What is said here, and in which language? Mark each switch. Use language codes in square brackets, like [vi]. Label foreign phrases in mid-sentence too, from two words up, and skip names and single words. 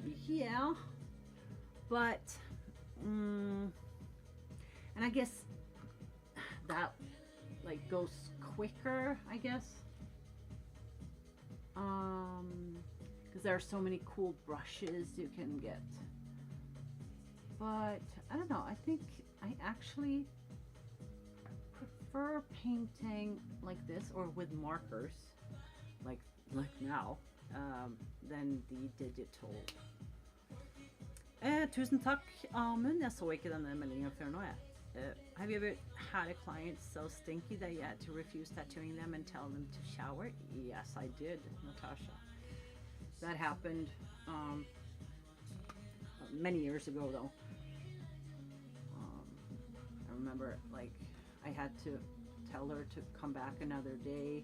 [en] Yeah, but and I guess that like goes quicker, I guess, because there are so many cool brushes you can get. But I don't know, I think I actually prefer painting like this or with markers, like now, than the digital. [no] Tusen takk, Amund. Jeg så ikke denne meldingen før nå, jeg. [en] Have you ever had a client so stinky that you had to refuse tattooing them and tell them to shower? Yes, I did, Natasha. That happened many years ago, though. I remember, like, I had to tell her to come back another day.